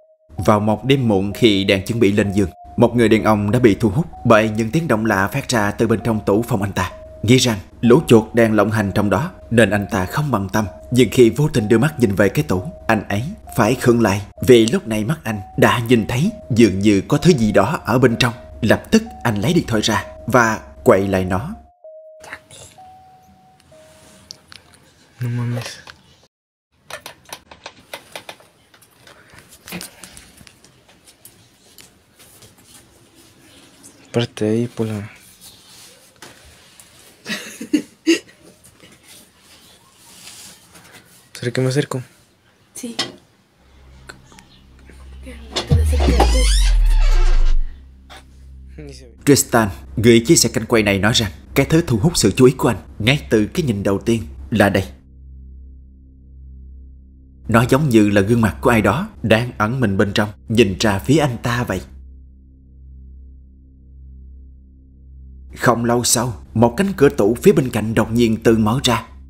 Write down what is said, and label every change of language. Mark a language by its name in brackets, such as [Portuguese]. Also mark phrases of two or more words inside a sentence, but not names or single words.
[Vietnamese] Vào một đêm muộn khi đang chuẩn bị lên giường, một người đàn ông đã bị thu hút bởi những tiếng động lạ phát ra từ bên trong tủ phòng anh ta. Nghĩ rằng lũ chuột đang lộng hành trong đó nên anh ta không bận tâm. Nhưng khi vô tình đưa mắt nhìn về cái tủ, anh ấy phải khựng lại vì lúc này mắt anh đã nhìn thấy dường như có thứ gì đó ở bên trong. Lập tức anh lấy điện thoại ra và quay lại nó. [Spanish] No mames. Parte ahí por la... ¿Será que me acerco? Sí. [Vietnamese] Tristan, người chia sẻ cảnh quay này nói rằng cái thứ thu hút sự chú ý của anh ngay từ cái nhìn đầu tiên là đây. Nó giống như là gương mặt của ai đó đang ẩn mình bên trong, nhìn ra phía anh ta vậy. Không lâu sau, một cánh cửa tủ phía bên cạnh đột nhiên tự mở ra.